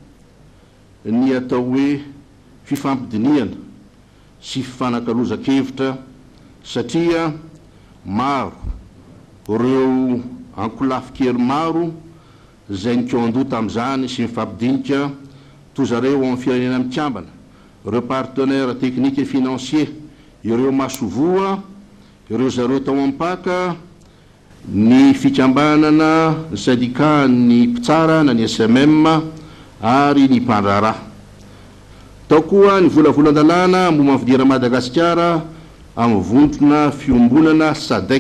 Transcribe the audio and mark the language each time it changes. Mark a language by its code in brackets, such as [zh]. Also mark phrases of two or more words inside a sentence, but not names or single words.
[mg] ny atao hoe fifampidiniana sy fifanankalozan-kevitra satria maro ireo ankolafo-kely maro izay nikeo-andoha tamin'izany sy mifampidinika toy zareo amin'ny firenena mikambana, ireo [fr] partenaire technique et financier, [mg] ireo masovoa, ireo zareo tao ampaka, ny fikambanana ny syndicat ny mpitsara na ny SMM ary ny mpandraharaha. Tao koa ny volavolan-dalàna momba ny fidera Madagasikara amin'ny vondrona fiombonana SADC.